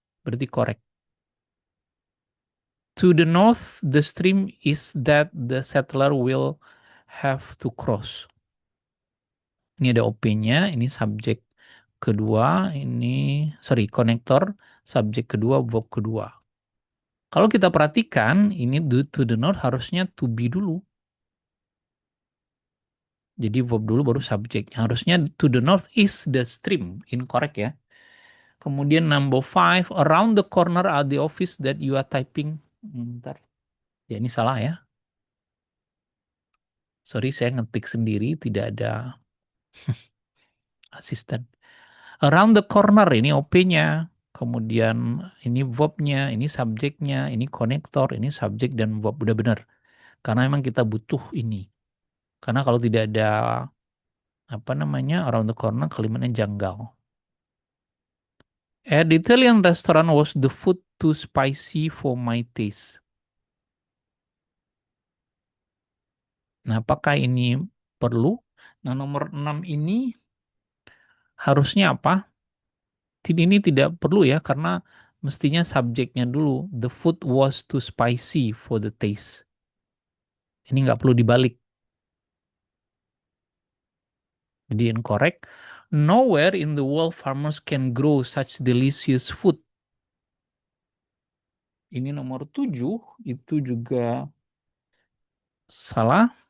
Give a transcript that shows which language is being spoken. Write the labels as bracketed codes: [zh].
[id] Berarti correct. [en] To the north, the stream is that the settler will have to cross. [id] Ini ada OP-nya, ini subjek kedua, ini, sorry, konektor, subjek kedua, verb kedua. Kalau kita perhatikan, ini [en] to the north [id] harusnya to be dulu. Jadi verb dulu baru subjeknya. Harusnya [en] to the north is the stream. Incorrect [id] ya. Kemudian [en] number five, around the corner are the office that you are typing. [id] Bentar. Ya ini salah ya. Sorry saya ngetik sendiri, tidak ada asisten. [en] Around the corner [id] ini OP-nya. Kemudian ini verb-nya, ini subjeknya, ini konektor, ini subjek dan verb. Udah benar. Karena memang kita butuh ini. Karena kalau tidak ada apa namanya [en] around the corner [id] kalimatnya janggal. [en] At the Italian restaurant was the food too spicy for my taste. [id] Nah, apakah ini perlu? Nah, nomor 6 ini harusnya apa? Ini tidak perlu ya, karena mestinya subjeknya dulu. [en] The food was too spicy for the taste. [id] Ini nggak perlu dibalik. Jadi incorrect. [en] Nowhere in the world farmers can grow such delicious food. [id] Ini nomor 7, itu juga salah.